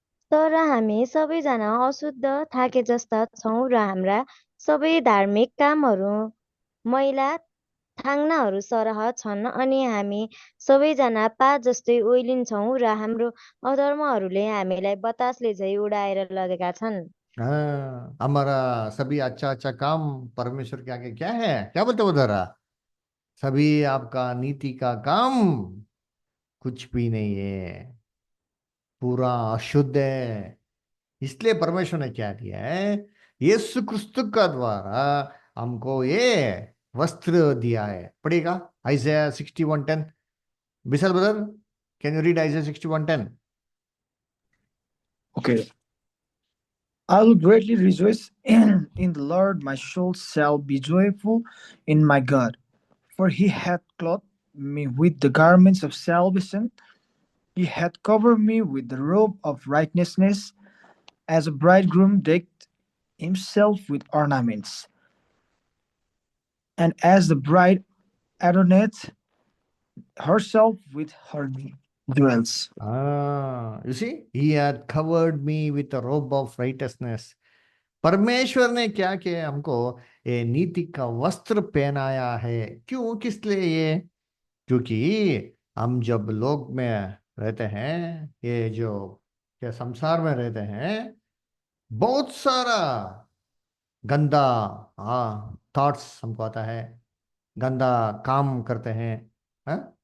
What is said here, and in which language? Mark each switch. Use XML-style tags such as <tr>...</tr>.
<ne>तर हामी सबैजना अशुद्ध थाके जस्ता छौँ र हाम्रा सबै धार्मिक कामहरू मैला थाङ्नाहरू सरह छन्, अनि हामी सबैजना पा जस्तै ओइलिन्छौँ र हाम्रो अधर्महरूले हामीलाई बतासले झैँ उडाएर लगेका छन्।</ne> <hi>हाँ, हमारा सभी अच्छा अच्छा काम परमेश्वर के आगे क्या है? क्या बोलते हो उधर? सभी आपका नीति का काम कुछ भी नहीं है, पूरा अशुद्ध है। इसलिए परमेश्वर ने क्या किया है? यीशु क्रिस्तु का द्वारा हमको ये वस्त्र दिया है। पढ़ेगा आइज़ाया 61:10।</hi> <en>Vishal brother, can you read Isaiah 61:10? Okay. I will greatly rejoice in the Lord. My soul shall be joyful in my God, for he hath clothed me with the garments of salvation. He hath covered me with the robe of righteousness, as a bridegroom decked himself with ornaments, and as the bride adorneth herself with her jewels. You see, he had covered me with a robe of righteousness.</en> <hi>परमेश्वर ने क्या किया? हमको ये नीति का वस्त्र पहनाया है। क्यों? किस लिए ये? क्योंकि हम जब लोक में रहते हैं, ये जो क्या संसार में रहते हैं, बहुत सारा गंदा थॉट्स हमको आता है, गंदा काम करते हैं, हाँ?</hi>